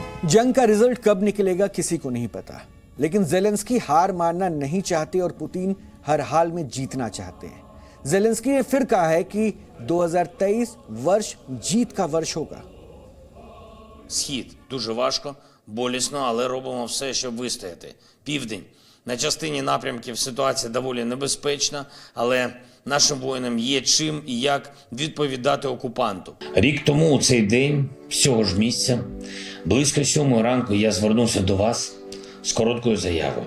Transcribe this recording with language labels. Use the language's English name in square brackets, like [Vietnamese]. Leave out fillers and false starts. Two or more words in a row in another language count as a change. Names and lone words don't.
[Hindi] जंग का रिजल्ट कब निकलेगा किसी को नहीं पता, लेकिन जेलेंस्की हार मानना नहीं चाहते और पुतिन हर हाल में जीतना चाहते हैं। जेलेंस्की ने फिर कहा है कि 2023 वर्ष जीत का वर्ष होगा। [Ukrainian] Схід дуже важко, болісно, але робимо все, щоб вистояти. Південь. На частині напрямків ситуація доволі небезпечна, але нашим воїнам є чим і як відповідати окупанту. Рік тому у цей день, з цього ж місця, близько 7 ранку я звернувся до вас з короткою заявою.